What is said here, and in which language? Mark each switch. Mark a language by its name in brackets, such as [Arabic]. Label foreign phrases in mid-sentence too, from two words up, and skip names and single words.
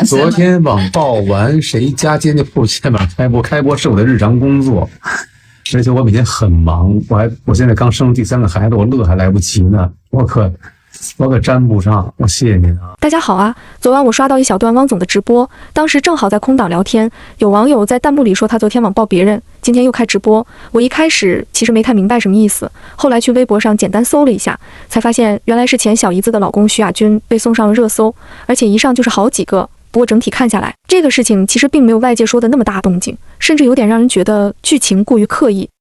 [Chinese] 昨天網報完，誰家今天就不先把開播是我的日常工作，而且我每天很忙，我現在剛生第3個孩子，我樂還來不及呢，我可沾不上，我謝謝您啊！大家好啊！昨晚我刷到一小段汪總的直播，當時正好在空檔聊天，有網友在彈幕裡說他昨天網暴別人，今天又開直播。我一開始其實沒太明白什麼意思，後來去微博上簡單搜了一下，才發現原來是前小姨子的老公徐亞軍被送上了熱搜，而且一上就是好幾個。不過整體看下來，這個事情其實並沒有外界說的那麼大動靜，甚至有點讓人覺得劇情過於刻意。